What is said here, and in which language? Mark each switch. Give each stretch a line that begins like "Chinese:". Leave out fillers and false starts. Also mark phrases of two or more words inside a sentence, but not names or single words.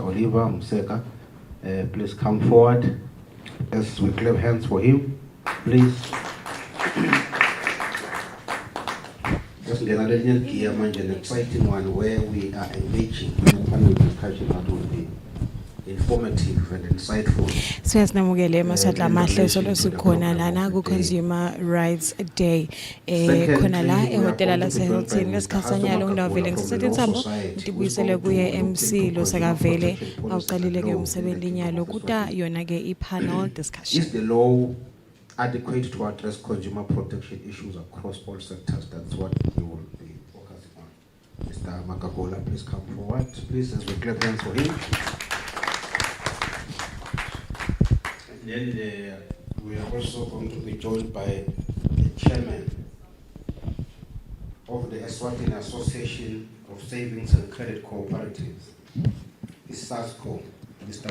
English: Oliver Mseka, please come forward as we clap hands for him, please. Just an exciting one where we are engaging in a panel discussion that will be informative and insightful.
Swati: Siyasinamukele Yemaswati lamahle solo sikhona lana ku Consumer Rights Day khona la ehotela lase Hilton ngesikhatsanyalo ngidavele ngisithethe Thambo ngibuyisele kuye MC lo sekavele awuqalile ke umsebenzi nyalo kuta yona ke i-
English: panel discussion. Is the law adequate to address consumer protection issues across all sectors? That's what we will be focusing on. Mr. Makagola, please come forward, please, as we clap hands for him. And then we are also going to be joined by the chairman of the Eswatini Association of Savings and Credit Cooperatives, ISASCO, Mr.